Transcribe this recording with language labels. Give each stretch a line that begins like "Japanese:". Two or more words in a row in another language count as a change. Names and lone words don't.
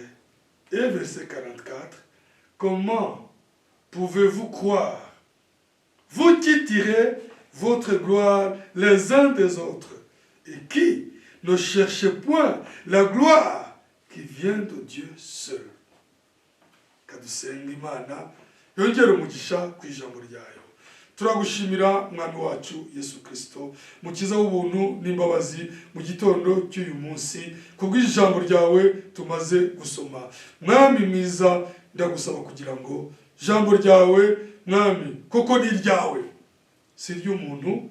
French: Et verset 44, comment pouvez-vous croire, vous qui tirez votre gloire les uns des autres, et qui ne cherchez point la gloire qui vient de Dieu seul?
Kinyarwanda: Kadusenga Imana yongera umugisha ku ijambo ryayo. turagushimira mwami wacu Yesu Kristo, mukiza w'ubuntu n'imbabazi mu gitondo cy'uyu munsi, kubw'ijambo ryawe tumaze gusoma. Mwami mwiza, ndagusaba kugira ngo ijambo ryawe mwami koko ni ryawe, si ry'umuntu.